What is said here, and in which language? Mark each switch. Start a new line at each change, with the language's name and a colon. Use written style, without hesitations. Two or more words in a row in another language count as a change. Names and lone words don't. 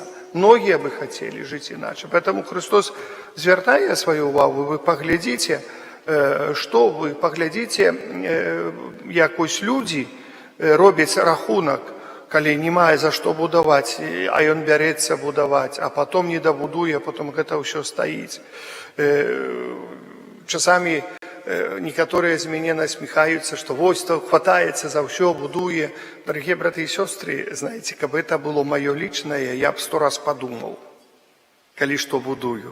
Belarusian: Многія бы хацелі жыць іначай. Поэтому Христос звяртае сваю ўвагу, вы паглядзіце, што вы паглядзіце, як ось людзі робяць рахунак, калі не мае за што будаваць, а ён бярэцца будаваць, а потом не дабудуе, а потом гэта ўсё стаіць. Часамі некаторыя з мяне насміхаюцца, што вось то хватаецца за ўсё, будуе. Дарагія браты і сёстры, знаеце, каб гэта было маё лічнае, я б 100 раз падумаў, калі што будую.